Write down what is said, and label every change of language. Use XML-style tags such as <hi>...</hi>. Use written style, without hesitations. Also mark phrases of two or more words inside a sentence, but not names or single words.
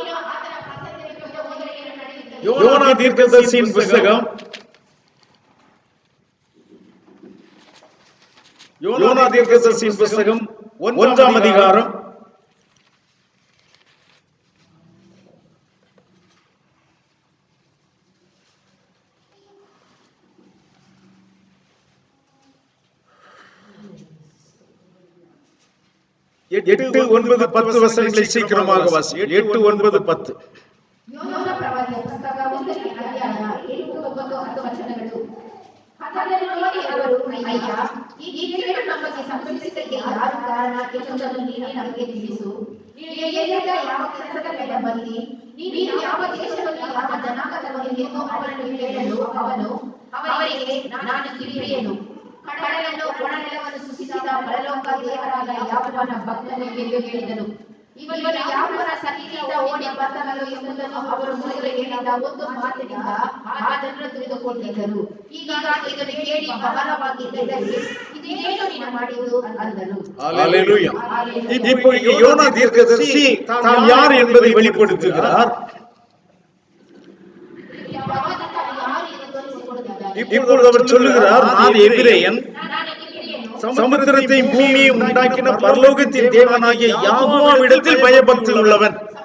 <ta>யோனா தீர்க்கதரிசியின் புத்தகம் யோனா தீர்க்கதரிசியின் புத்தகம் 1ஆம் அதிகாரம் 8, 9, 10 வசனங்களை சீக்கிரமாக வாசி. 8, 9, 10.</ta> <kn>யோனா ಪ್ರವಾದಿಯ ಪುಸ್ತಕ 1ನೇ ಅಧ್ಯಾಯ 8, 9, 10 ವಚನಗಳು. ಅದನ್ನು ನೋಡಿ ಅವರು, ಅಯ್ಯ, ಈ ಕೇಡು ನಮಗೆ ಸಂಭವಿಸಿದ್ದಕ್ಕೆ ಯಾರು ಕಾರಣ ಎಂಬುದನ್ನು ನೀನೇ ನಮಗೆ ತಿಳಿಸು. ಎಲ್ಲಿಂದ ಯಾವ ಕೆಲಸಕ್ಕೆ ಬಂದಿ, ನೀನು ಯಾವ ದೇಶದಲ್ಲಿ ಯಾವ ಜನಾಂಗದವನಿಗೆ ಅವನನ್ನು ಕೇಳಲು ಅವನು ಅವರಿಗೆ, ನಾನು ಕಿರಿಯನು, ಕಡಲನ್ನು ಒಣನೆಲವನ್ನು ಸೃಷ್ಟಿಸಿದ ಪರಲೋಕ ದೇವರಾದ ಯಾವನ ಭಕ್ತನು ಎಂದು ಹೇಳಿದನು. ಇವನು ಯಾವನ ಸನ್ನಿಧಿಯಿಂದ ಓಡಿ ಬಂದನೋ ಎಂಬುದನ್ನು ಅವರು ಮೊದಲು ಹೇಳಿದ ಒಂದು ಮಾತಿನಿಂದ ಆ ಜನರು ತಿಳಿದುಕೊಂಡಿದ್ದರು. ಈಗ ಇದನ್ನು ಕೇಳಿ ಬಹಳವಾಗಿ ಹೆದರಿ, ಇದೇನು ನೀನು ಮಾಡಿದ್ದು ಅಂದರು.</kn> <ta>ஹல்லேலூயா. இப்போ யோனா தீர்க்கதரிசி தான் யார் என்பதை வெளிப்படுத்துகிறார். இப்பொழுது அவர் சொல்லுகிறார், நான் எபிரேயன், சமுத்திரத்தையும் பூமியையும் உண்டாக்கின பரலோகத்தின் தேவனாகிய யெகோவாவிடத்தில் பயபக்தி உள்ளவன்.</ta>